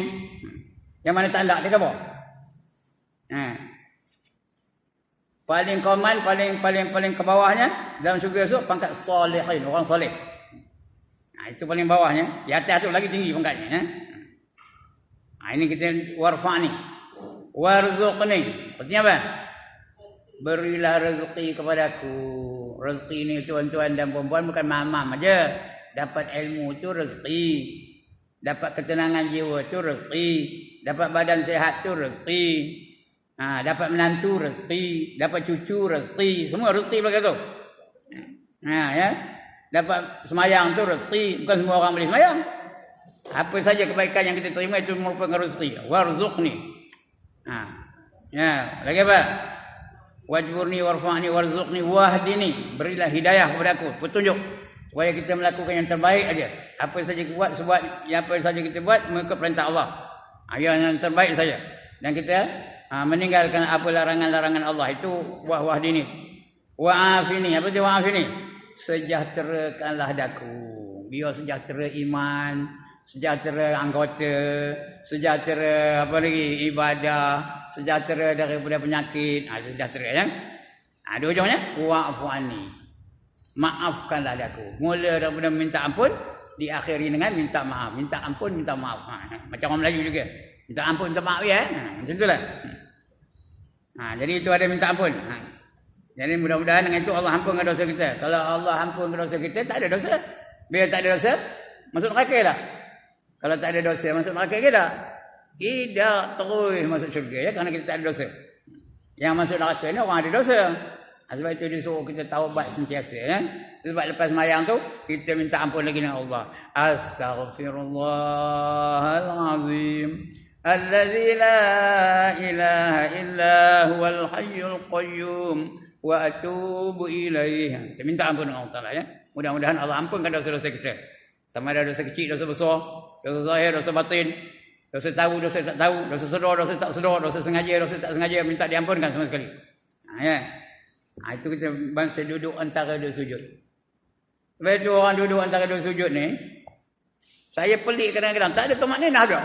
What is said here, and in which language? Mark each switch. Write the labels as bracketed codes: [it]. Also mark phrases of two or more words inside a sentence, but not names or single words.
[ms] Yang mana tak ada, dia apa? Paling common, paling ke bawahnya dalam syurga esok pangkat salihin, orang soleh. Itu paling bawahnya. Di atas tu lagi tinggi pangkatnya, ya. Ini kita warfa'ni. Warzuqni. Artinya apa? Berilah rezeki kepadaku. Rezeki ni tuan-tuan dan puan-puan bukan mamam aja. Dapat ilmu tu rezeki. Dapat ketenangan jiwa tu rezeki. Dapat badan sihat tu rezeki. Dapat menantu rezeki. Dapat cucu rezeki. Semua rezeki belakang tu. Ya. Dapat semayang tu rezeki. Bukan semua orang boleh semayang. Apa saja kebaikan yang kita terima itu merupakan rezeki. Warzuqni. Ya, lagi apa? [ar] واجبرني وارفعني وارزقني واهدني. [ms] Berilah hidayah kepada aku, petunjuk supaya kita melakukan yang terbaik aja. Apa saja kita buat, apa saja kita buat mengikut perintah Allah. Yang terbaik saja. Dan kita meninggalkan apa larangan-larangan Allah. Itu wahdini. Wa'afini. Apa itu wa'afini? Sejahterakanlah daku. Biar sejahtera iman, sejahtera anggota, sejahtera apa lagi, ibadah, sejahtera daripada penyakit. Itu sejahtera, ya. Ada ujungnya [ar] واعف عني. [ms] Maafkanlah aku. Mula daripada minta ampun, diakhiri dengan minta maaf. Minta ampun, minta maaf. Macam orang Melayu juga. Minta ampun, minta maaf, ya. Macam itulah. Jadi itu ada minta ampun. Jadi mudah-mudahan dengan itu Allah ampunkan dosa kita. Kalau Allah ampunkan dosa kita, tak ada dosa. Bila tak ada dosa, masuk neraka lah. Kalau tak ada dosa, masuk neraka ke tak? Tidak, terus masuk syurga, ya, kerana kita tak ada dosa. Yang masuk neraka ni orang ada dosa. Sebab itu dia suruh kita taubat sentiasa, ya. Sebab lepas mayang tu, kita minta ampun lagi dengan Allah. [ar] أستغفر الله العظيم. الذي لا إله إلا هو الحي القيوم. وأتوب إليه. [ms] Kita minta ampun dengan Allah Ta'ala, ya. Mudah-mudahan Allah ampunkan dosa-dosa kita. Sama ada dosa kecil, dosa besar, dosa zahir, dosa batin, dosa tahu, dosa tak tahu, dosa sedar, dosa tak sedar, dosa sengaja, dosa tak sengaja, minta diampunkan sama sekali. Ya. Itu kita bangsa duduk antara dua sujud. Sebab itu orang duduk antara dua sujud ni, saya pelik kadang-kadang, tak ada tamakninah ada.